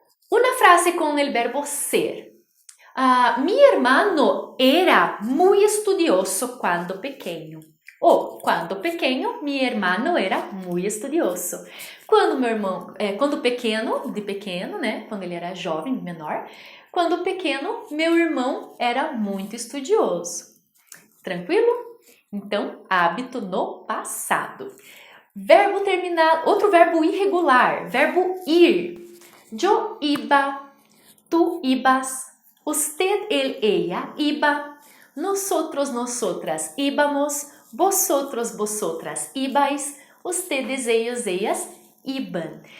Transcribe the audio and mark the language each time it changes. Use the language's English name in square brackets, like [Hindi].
[Spanish] Una frase con el verbo ser. Mi hermano era muy estudioso cuando pequeño. [Portuguese] Ou, quando pequeno, [Spanish] mi hermano era muy estudioso. [Portuguese] Quando meu irmão, quando pequeno, de pequeno, né? Quando ele era jovem, menor. Quando pequeno, meu irmão era muito estudioso. Tranquilo? Então, hábito no passado. Verbo terminado, outro verbo irregular, verbo ir. [Spanish] Yo iba, tu ibas, usted, él, ella iba, nosotros, nosotras íbamos, vosotros, vosotras ibais, ustedes, ellos, ellas iban.